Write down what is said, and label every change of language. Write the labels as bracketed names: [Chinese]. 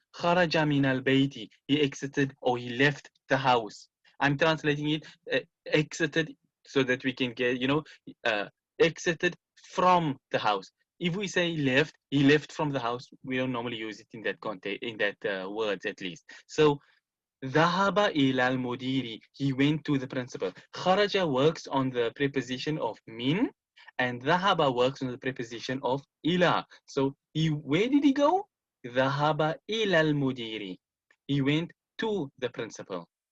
[Arabic] Kharaja min al-bayti. [English] He exited or he left the house. I'm translating it exited so that we can get, uh, exited from the house. If we say left, he left from the house, we don't normally use it in that context, in that words at least. [Arabic] So ذهب إلى المدير. [English] He went to the principal. خرج works on the preposition of min, and ذهب works on the preposition of إلى. So where did he go? [Arabic] ذهب إلى المدير. [English] He went to the principal.